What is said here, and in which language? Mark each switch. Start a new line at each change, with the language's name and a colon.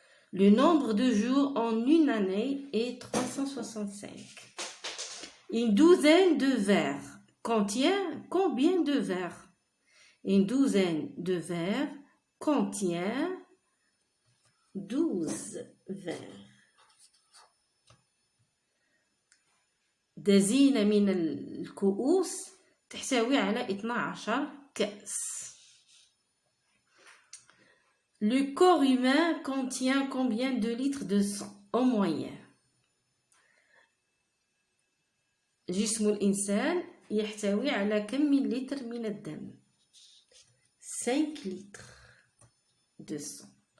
French: Le nombre de jours en une année est 365. Une douzaine de verres contient combien de verres? Une douzaine de verres contient 12 verres.
Arabic: دزينة من الكؤوس تحتوي على 12 كأس.
French: Le corps humain contient combien de litres de sang en moyenne?
Arabic: جسم الإنسان يحتوي على كم من لتر من الدم؟ 5
French: litres de sang.